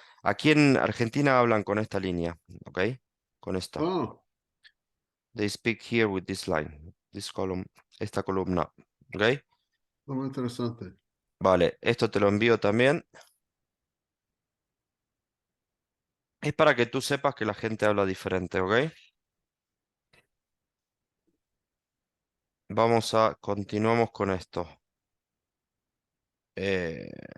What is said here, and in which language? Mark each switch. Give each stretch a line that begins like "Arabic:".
Spanish: Aquí en Argentina hablan con esta línea, ok, con esta. ah,
English: They speak here with this line, this column,
Spanish: esta columna,
English: ok.
Spanish: muy interesante. Vale, esto te lo envío también. Es para que tú sepas que la gente habla diferente, ok. Continuamos con esto. Eh,